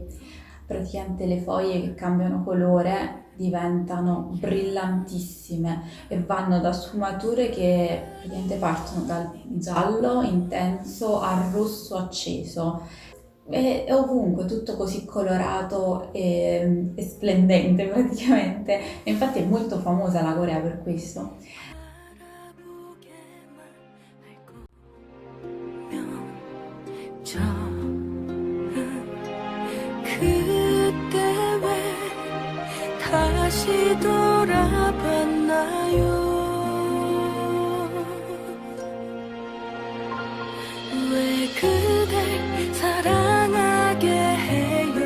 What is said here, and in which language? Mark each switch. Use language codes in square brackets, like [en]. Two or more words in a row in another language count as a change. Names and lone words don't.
[it] Praticamente le foglie che cambiano colore diventano brillantissime e vanno da sfumature che praticamente partono dal giallo intenso al rosso acceso. È ovunque tutto così colorato e splendente praticamente. E infatti è molto famosa la Corea per questo. [ko] 그때 왜 다시 돌아봤나요? 왜 그댈 사랑하게 해요?